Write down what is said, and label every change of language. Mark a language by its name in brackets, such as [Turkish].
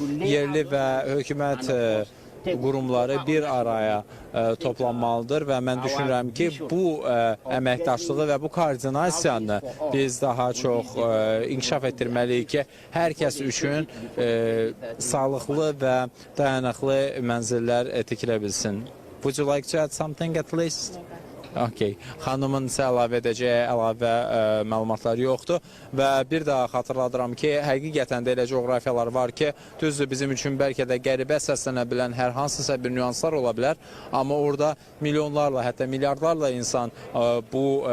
[Azerbaijani] Yerli və hökumət qurumları bir araya toplanmalıdır və mən düşünürəm ki, bu əməkdaşlığı və bu koordinasiyanı biz daha çox inkişaf etdirməliyik ki, hər kəs üçün sağlıqlı və dayanıqlı mənzillər tikilə bilsin. [English] Would you like to add something at least? Okay. [Azerbaijani] Xanımın isə əlavə edəcəyi əlavə məlumatlar yoxdur və bir daha xatırladıram ki, həqiqətən də elə coğrafiyalar var ki, düzdür bizim üçün bəlkə də qəribə səslənə bilən hər hansısa bir nüanslar ola bilər, amma orada milyonlarla, hətta milyardlarla insan bu